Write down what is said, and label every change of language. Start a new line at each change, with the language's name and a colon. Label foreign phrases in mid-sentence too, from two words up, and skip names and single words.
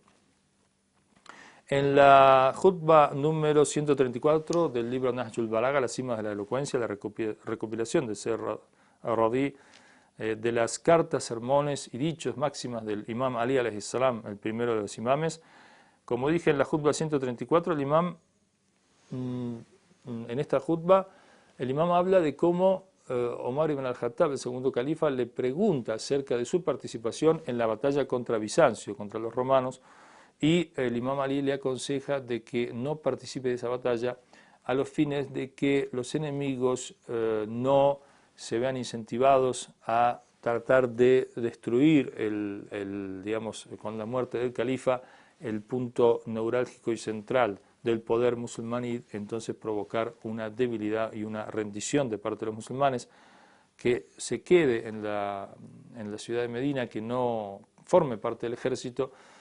Spanish: En la Jutba número 134 del libro Nahjul Balagha, las cimas de la elocuencia, la recopilación de Ser Radí, de las cartas, sermones y dichos máximas del Imam Ali
Arabic: عليه السلام,
Spanish: el primero de los imames. Como dije en la Jutba 134, el imam, en esta Jutba, el imam habla de cómo Omar ibn al-Khattab, el segundo califa, le pregunta acerca de su participación en la batalla contra Bizancio, contra los romanos, y el imam Ali le aconseja de que no participe de esa batalla a los fines de que los enemigos no se vean incentivados a tratar de destruir digamos, con la muerte del califa, el punto neurálgico y central del poder musulmán, y entonces provocar una debilidad y una rendición de parte de los musulmanes, que se quede en la ciudad de Medina, que no forme parte del ejército.